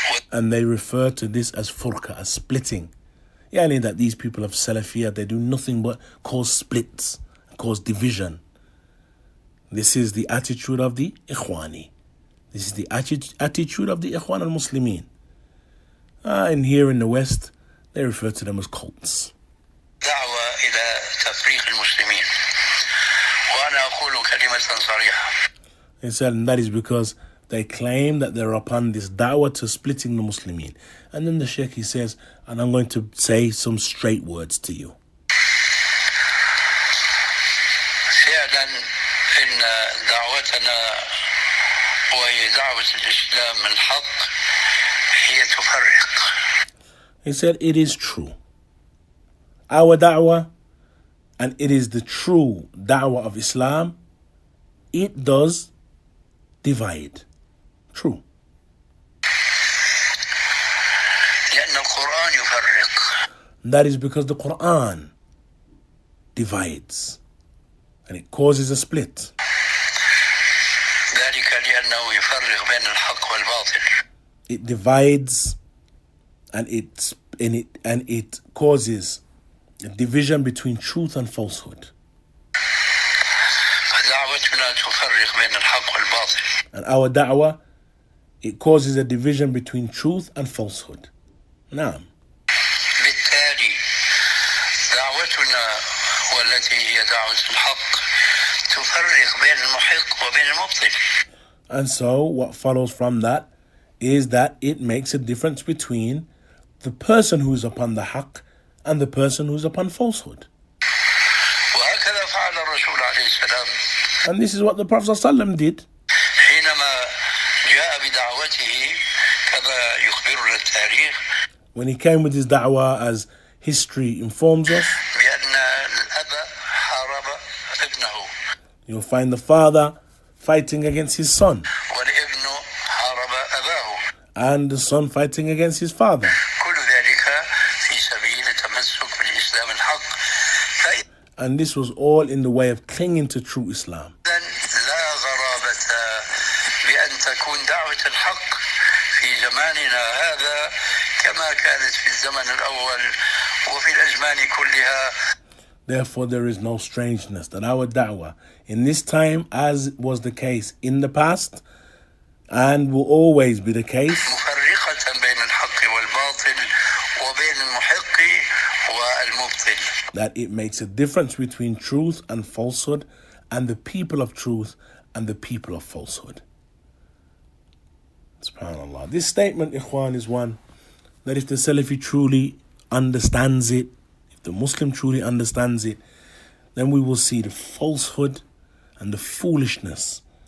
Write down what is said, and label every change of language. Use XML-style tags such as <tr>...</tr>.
<en>And they refer to this as furqa, as splitting. Yani that these people of Salafiyah, they do nothing but cause splits, cause division. This is the attitude of the ikhwani. This is the attitude of the Ikhwan Al-Muslimun. And here in the West, they refer to them as cults.</en> <ar>دعوة إلى تفريق المسلمين وأنا أقول كلمة صريحة.</ar> <en>He said, and that is because they claim that they're upon this da'wah to splitting the Muslimin. And then the Sheikh, he says, and I'm going to say some straight words to you.</en> <ar>فعلا إن دعوتنا وهي دعوة الإسلام الحق هي تفرق.</ar> <en>He said, it is true. Our da'wah, and it is the true da'wah of Islam, it does divide. True.</en> <ar>لأن القرآن يفرق.</ar> <en>That is because the Quran divides and it causes a split.</en> <ar>ذلك لأنه يفرق بين الحق والباطل.</ar> <en>It divides and it causes a division between truth and falsehood.</en> <ar>فدعوتنا تفرق بين الحق والباطل.</ar> <en>And our da'wah, it causes a division between truth and falsehood.</en> <ar>نعم. بالتالي دعوتنا والتي هي دعوة الحق تفرق بين المحق وبين المبطل.</ar> <en>And so what follows from that is that it makes a difference between the person who is upon the haqq and the person who is upon falsehood.</en> <ar>وهكذا فعل الرسول عليه السلام.</ar> <en>And this is what the Prophet ﷺ did.</en> <ar>حينما جاء بدعوته كما يخبرنا التاريخ.</ar> <en>When he came with his da'wah, as history informs us,</en> <ar>بأن الأب حارب ابنه.</ar> <en>you'll find the father fighting against his son,</en> <ar>والابن حارب أباه.</ar> <en>and the son fighting against his father.</en> <ar>كل ذلك في سبيل التمسك بالإسلام الحق.</ar> <en>And this was all in the way of clinging to true Islam.</en> <ar>لا غرابة بأن تكون دعوة الحق في زماننا هذا كما كانت في الزمن الأول وفي الأزمان كلها.</ar> <en>Therefore, there is no strangeness that our da'wah in this time, as was the case in the past, and will always be the case,</en> <ar>مفرقة بين الحق والباطل وبين المحق والمبطل.</ar> <en>that it makes a difference between truth and falsehood, and the people of truth and the people of falsehood. SubhanAllah. This statement, Ikhwan, is one that if the Salafi truly understands it, if the Muslim truly understands it, then we will see the falsehood and the foolishness</en>